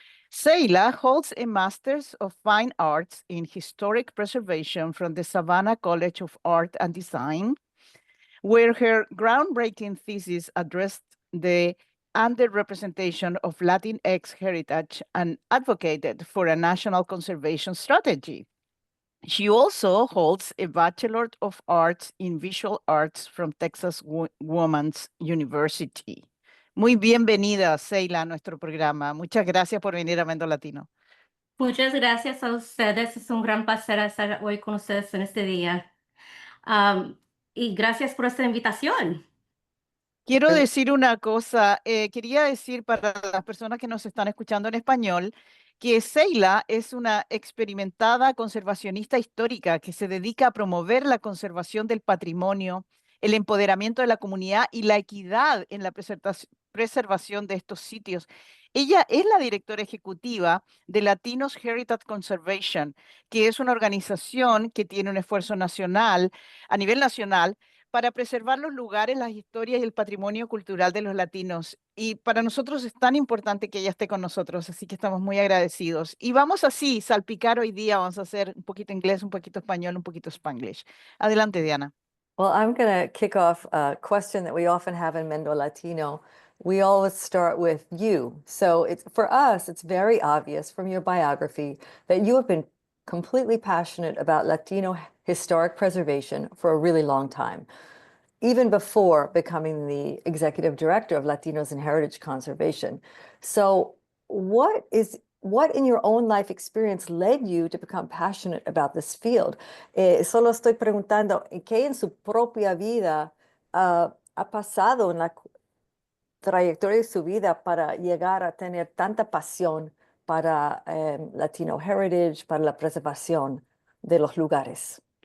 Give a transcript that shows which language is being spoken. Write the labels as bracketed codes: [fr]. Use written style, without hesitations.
[en] Seila holds a Master's of Fine Arts in Historic Preservation from the Savannah College of Art and Design, where her groundbreaking thesis addressed the underrepresentation of Latinx heritage and advocated for a national conservation strategy. She also holds a Bachelor of Arts in Visual Arts from Texas Women's University. [es] Muy bienvenida, Seila, a nuestro programa. Muchas gracias por venir a MendoLatino. Muchas gracias a ustedes. Es un gran placer estar hoy con ustedes en este día. Y gracias por esta invitación. Quiero decir una cosa, quería decir para las personas que nos están escuchando en español que Seila es una experimentada conservacionista histórica que se dedica a promover la conservación del patrimonio, el empoderamiento de la comunidad y la equidad en la preservación de estos sitios. Ella es la directora ejecutiva de Latinos Heritage Conservation, que es una organización que tiene un esfuerzo nacional, a nivel nacional, para preservar los lugares, las historias y el patrimonio cultural de los latinos. Y para nosotros es tan importante que ella esté con nosotros, así que estamos muy agradecidos. Y vamos así, salpicar hoy día, vamos a hacer un poquito inglés, un poquito español, un poquito spanglish. Adelante, Diana. [en] Well, I'm going to kick off a question that we often have in MendoLatino. We always start with you. So it's for us, it's very obvious from your biography that you have been completely passionate about Latino historic preservation for a really long time, even before becoming the executive director of Latinos and Heritage Conservation. So what in your own life experience led you to become passionate about this field? [es] Solo estoy preguntando, ¿qué en su propia vida ha pasado en la trayectoria de su vida para llegar a tener tanta pasión para Latino Heritage, para la preservación de los lugares?